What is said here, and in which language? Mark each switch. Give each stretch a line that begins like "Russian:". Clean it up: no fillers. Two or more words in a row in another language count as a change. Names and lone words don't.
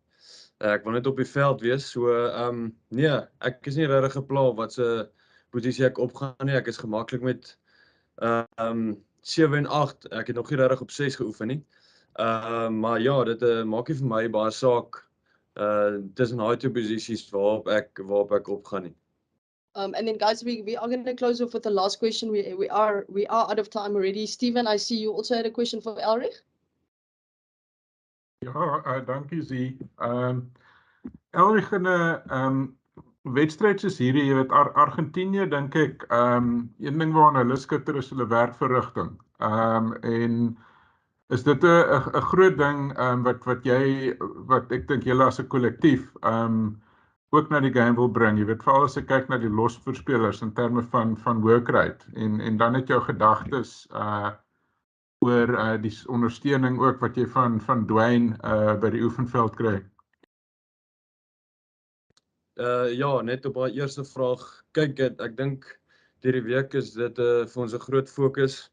Afrikaans: Ek wil net op die veld wees, so nee, ek is nie regtig gepla wat se posisie ek opgaan nie. Ek is gemaklik met 7 en 8. Ek het nog nie regtig op 6 geoefen nie. Maar ja, dit maak nie vir my baie saak tussen daai twee posisies waarop ek opgaan nie.
English: And then guys, we are going to close off with the last question. We are out of time already. Stephen, I see you also had a question for Elrich.
Afrikaans: Ja, dankie Zee. Elrich, in 'n wedstryd soos hierdie, jy weet Argentinië dink ek, een ding waarna hulle skitter is hulle werkverrigting. En is dit 'n groot ding wat ek dink julle as 'n kollektief ook na die game wil bring. Jy weet, veral as ek kyk na die losverspelers in terme van
English: work rate
Afrikaans: en dan het jou gedagtes oor die ondersteuning ook wat jy van Dwayne by die oefenveld kry. Ja, net op haar eerste vraag. Kyk, ek dink hierdie week is dit vir ons 'n groot fokus.